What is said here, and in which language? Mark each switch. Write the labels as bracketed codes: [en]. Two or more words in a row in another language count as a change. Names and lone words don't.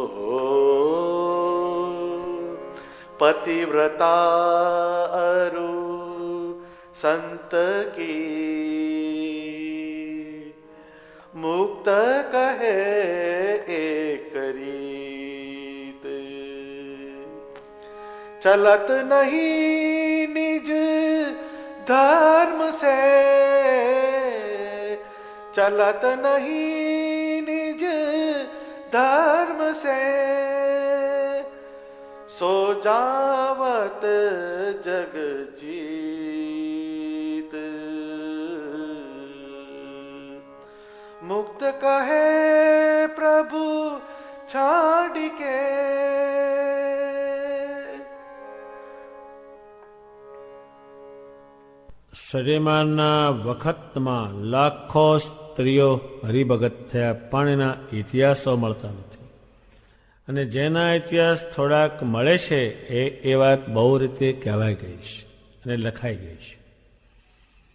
[hi] पतिव्रता अरु संत की, मुक्त कहे एक रीत, चलत नहीं निज धर्म से, चलत नहीं निज धर्म से, सो जावत जग जीत, मुक्त कहे प्रभु छाड़ के, [gu] શ્રીમાનના વખતમાં લાખો સ્ત્રીઓ હરિભગત થયા, પણ એના ઇતિહાસો મળતા નથી. અને જેના ઇતિહાસ થોડાક મળે છે એ વાત બહુ રીતે કહેવાઈ ગઈ છે અને લખાઈ ગઈ છે.